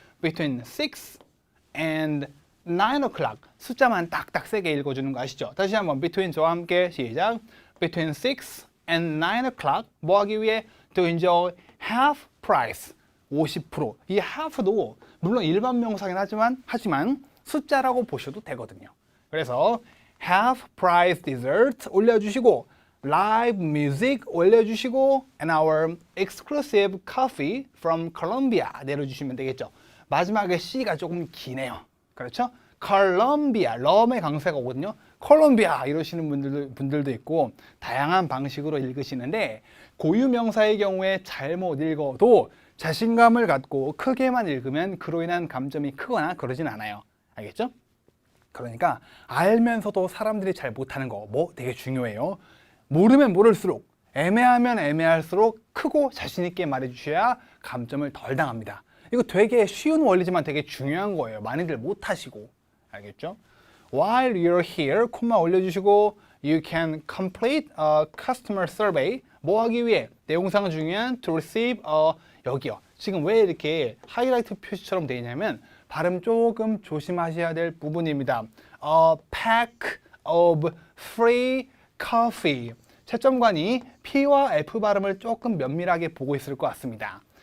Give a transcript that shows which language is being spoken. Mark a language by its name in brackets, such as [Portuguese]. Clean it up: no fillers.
[English] between 6 and 9 o'clock [Korean] 숫자만 딱딱 세게 읽어주는 거 아시죠? 다시 한번 between 저와 함께 시작. [English] between 6 and 9 o'clock [Korean] 뭐 하기 위해? [English] to enjoy half price 50%. [Korean] 이 half도 물론 일반 명사긴 하지만 숫자라고 보셔도 되거든요. [English] 그래서 half price dessert [Korean] 올려주시고, [English] live music 올려주시고, and our exclusive coffee from Colombia [Korean] 내려주시면 되겠죠. 마지막에 C가 조금 기네요. 그렇죠? 콜롬비아, 럼의 강세가 오거든요. 콜롬비아 이러시는 분들도 있고 다양한 방식으로 읽으시는데, 고유명사의 경우에 잘못 읽어도 자신감을 갖고 크게만 읽으면 그로 인한 감점이 크거나 그러진 않아요. 알겠죠? 그러니까 알면서도 사람들이 잘 못하는 거 뭐 되게 중요해요. 모르면 모를수록, 애매하면 애매할수록 크고 자신 있게 말해주셔야 감점을 덜 당합니다. 이거 되게 쉬운 원리지만 되게 중요한 거예요. 많이들 못하시고. 알겠죠? [English] While you're here, [Korean] 콤마 올려주시고, [English] you can complete a customer survey. [Korean] 뭐 하기 위해? 내용상 중요한 to receive 여기요. 지금 왜 이렇게 하이라이트 표시처럼 되어 있냐면 발음 조금 조심하셔야 될 부분입니다. [English] A pack of free coffee. [Korean] 채점관이 P와 F 발음을 조금 면밀하게 보고 있을 것 같습니다.